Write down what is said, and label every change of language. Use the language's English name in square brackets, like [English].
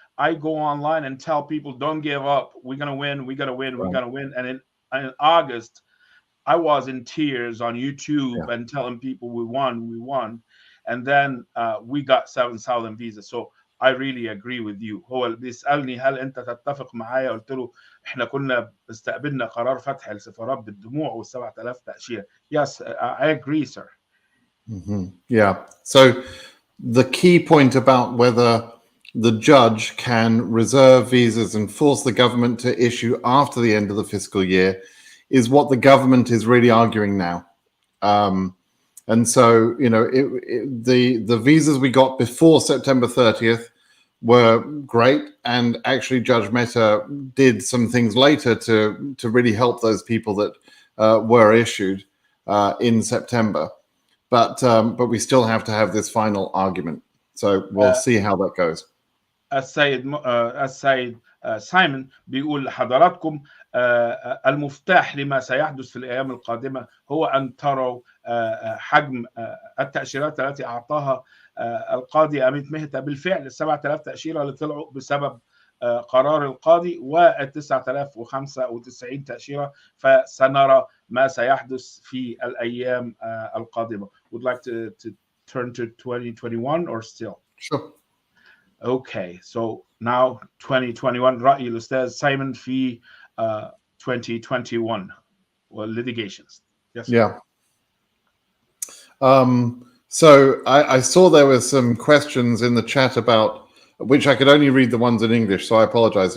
[English] I go online and tell people, don't give up. We're gonna win. We're gonna win. We're gonna win. And in August, I was in tears on YouTube and telling people we won. And then we got 7,000 visas. So I really agree with you. [Arabic] هو اللي بيسألني هل أنت تتفق معايا؟ قلت له إحنا كنا استقبلنا قرار فتح السفارات بالدموع وال7,000 تأشيرة. [English] Yes, I agree, sir. Yeah. So the key point about whether the judge can reserve visas and force the government to issue after the end of the fiscal year is what the government is really arguing now. And so, the visas we got before September 30th were great. And actually, Judge Mehta did some things later to really help those people that were issued in September. But we still have to have this final argument. So we'll see how that goes. [Arabic] السيد سايمون بيقول لحضراتكم المفتاح لما سيحدث في الأيام القادمة هو أن تروا حجم التأشيرات التي أعطاها القاضي أميت مهتا. بالفعل 7,000 تأشيرة اللي طلعوا بسبب قرار القاضي و9095 تأشيرة، فسنرى ما سيحدث في الأيام القادمة. [English] Would like to turn to 2021 or still? Sure. Okay, so now 2021. [Arabic] رأي الأستاذ سايمون في 2021 litigations. [English] Yes. Yeah. So I saw there were some questions in the chat about, which I could only read the ones in English, so I apologize.